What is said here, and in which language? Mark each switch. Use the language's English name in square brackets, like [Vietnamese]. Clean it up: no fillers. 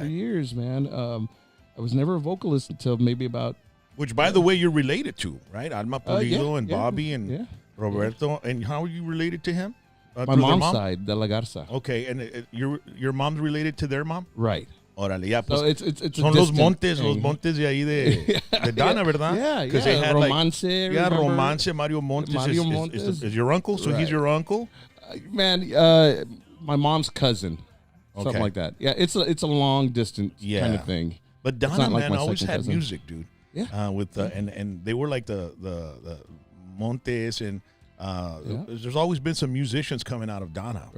[English] For years, man. I was never a vocalist until maybe about. Which, by the way, you're related to, right? Alma Pulido and Bobby and Roberto. And how are you related to him? My mom's side, De La Garza. Okay, and your mom's related to their mom? Right. [Spanish] Órale, ya, pues. So it's son los montes de ahí de Dana, ¿verdad? [English] Yeah. They had Romance. Romance. Mario Montes, is your uncle, so he's your uncle? Man, my mom's cousin. Something like that. Yeah, it's a long distance kind of thing. But Dana, like man, always had cousin. music, dude. Yeah. And they were like the Montes, and there's always been some musicians coming out of Dana.